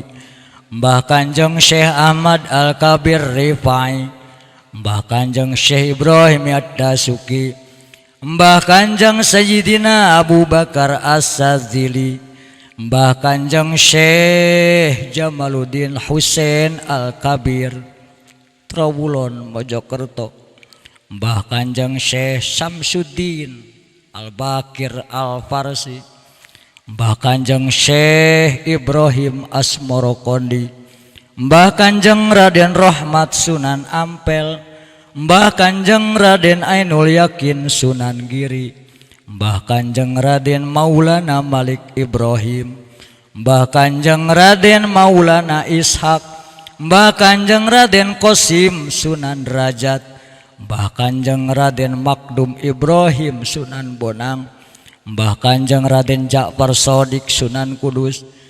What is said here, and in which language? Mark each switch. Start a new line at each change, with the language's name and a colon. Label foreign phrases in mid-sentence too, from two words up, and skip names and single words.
Javanese: Mbah Kanjeng Syekh Ahmad Al-Kabir Rifai, Mbah Kanjeng Syekh Ibrahim Ad-Dasuki, Mbah Kanjeng Sayyidina Abu Bakar As-Sadzili, Mbah Kanjeng Syekh Jamaluddin Husain Al-Kabir Trawulon Mojokerto, Mbah Kanjeng Syekh Samsuddin Al-Bakir Al-Farsi, Mbah Kanjeng Syekh Ibrahim Asmorokondi, Mbah Kanjeng Raden Rahmat Sunan Ampel, Mbah Kanjeng Raden Ainul Yakin Sunan Giri, Mbah Kanjeng Raden Maulana Malik Ibrahim, Mbah Kanjeng Raden Maulana Ishak, Mbah Kanjeng Raden Qasim Sunan Derajat, Mbah Kanjeng Raden Makdum Ibrahim Sunan Bonang, Mbah Kanjeng Raden Ja'far Shadiq Sunan Kudus,